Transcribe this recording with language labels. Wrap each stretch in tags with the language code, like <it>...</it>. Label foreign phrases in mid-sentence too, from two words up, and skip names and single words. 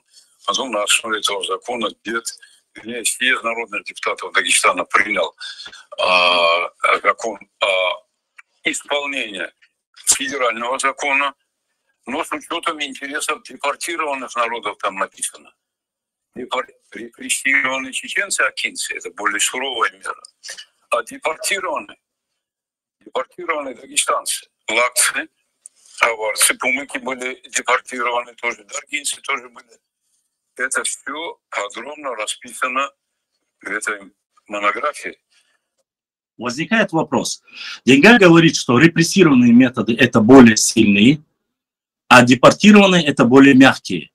<ru>Потом на основе этого закона съезд народных депутатов Дагестана принял закон о исполнении федерального закона, но с учетом интересов депортированных народов там написано. Репрессированные чеченцы, акинцы, это более суровая мера. А депортированные дагестанцы, лакцы, аварцы, пумыки были депортированы тоже, даргинцы тоже были. Это все подробно расписано в этой монографии. Возникает вопрос. Деньга говорит, что репрессированные методы это более сильные, а депортированные это более мягкие.</ru>